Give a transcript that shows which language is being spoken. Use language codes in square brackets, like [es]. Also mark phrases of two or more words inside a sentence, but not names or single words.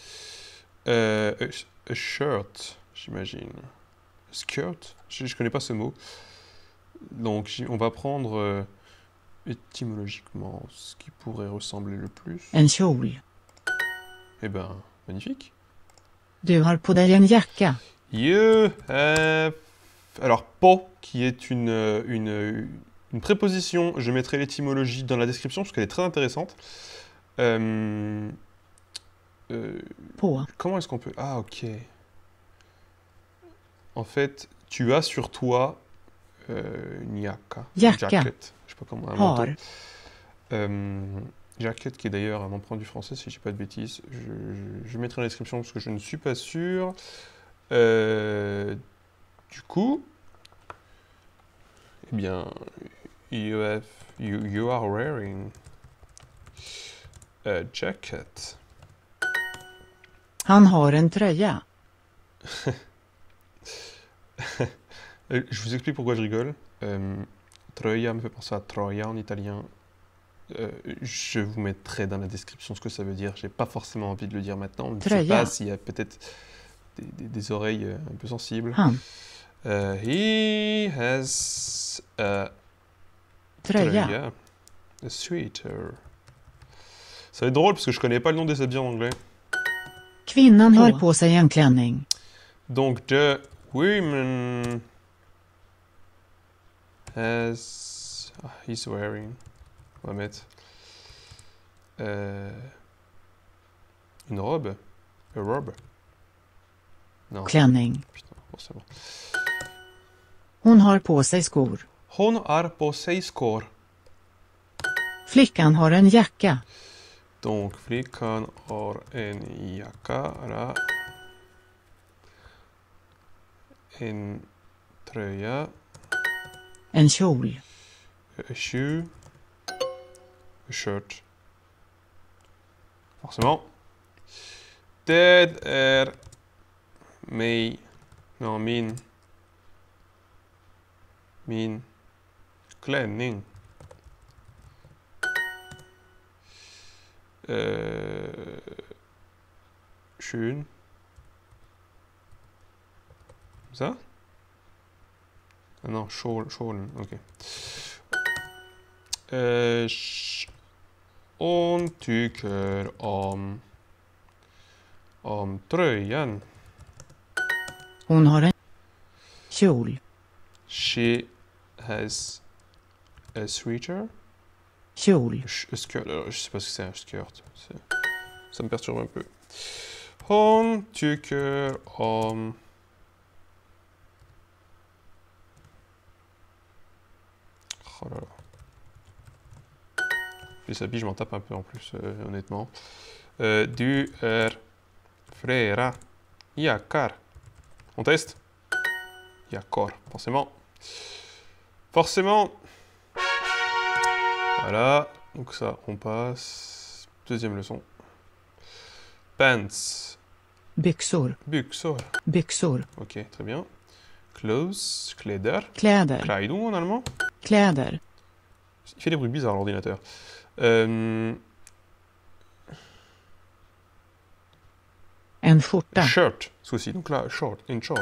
[en] A shirt, j'imagine. [fr] Skirt, je connais pas ce mot. Donc on va prendre étymologiquement ce qui pourrait ressembler le plus. [sv] En kjol. [fr] Eh ben, magnifique. [sv] Du har på dig en jacka. [fr] Alors, po, qui est une préposition, je mettrai l'étymologie dans la description parce qu'elle est très intéressante. [sv] På. [fr] Comment est-ce qu'on peut... Ah, ok. En fait, tu as sur toi une jacka. [sv] Jacka. [en] Jacket. [fr] Je sais pas comment, un manteau. [sv] Har. [fr] Jacket, qui est d'ailleurs un emprunt du français, si je dis pas de bêtises. Je mettrai dans la description parce que je ne suis pas sûr. Du coup, eh bien, [en] you are wearing a jacket. [sv] Han har en tröja. [fr] Je vous explique pourquoi je rigole. Troia me fait penser à Troia en italien. Je vous mettrai dans la description ce que ça veut dire. J'ai pas forcément envie de le dire maintenant. Je ne sais pas s'il y a peut-être des oreilles un peu sensibles. [sv] Han. [en] He has a [sv] Tröja. [en] a sweater. [fr] Ça va être drôle parce que je connais pas le nom des habits en anglais. [sv] Kvinnan har på sig en klänning. [fr] Donc, [en] the woman has... he's wearing... [fr] On va mettre... une robe. [en] A robe. Non. [sv] Klänning. [fr] Putain, bon, c'est bon. [sv] Hon har på sig skor. Hon har på sig skor. Flickan har en jacka. Donc, flickan har en jacka. Là. En tröja. En kjol. [en] A shoe. A shirt. [fr] Forcément. [sv] Det är mig. Non, min klänning. [de] Schön. [fr] Ça? Ah non, Scholen, ok. [sv] On tycker om tröjan. Hon har en kjol. [en] She has a sweater. [sv] Kjol. [en] A skirt, [fr] alors, je sais pas ce que c'est un skirt. Ça me perturbe un peu. [sv] Hon tycker om... [fr] Oh là là. Les habits, je m'en tape un peu en plus, honnêtement. [sv] Du är flera jackar. [fr] On teste? Jackor, forcément. Forcément. Voilà, donc ça, on passe. Deuxième leçon. [en] Pants. [sv] byxor, Byxor. byxor, [fr] Ok, très bien. [en] Clothes, [sv] kläder. kläder, [fr] Kleidung en allemand. [sv] kläder, [fr] Il fait des bruits bizarres l'ordinateur. [sv] en skjorta, [fr] Shirt, ceci. Donc là, short, une short.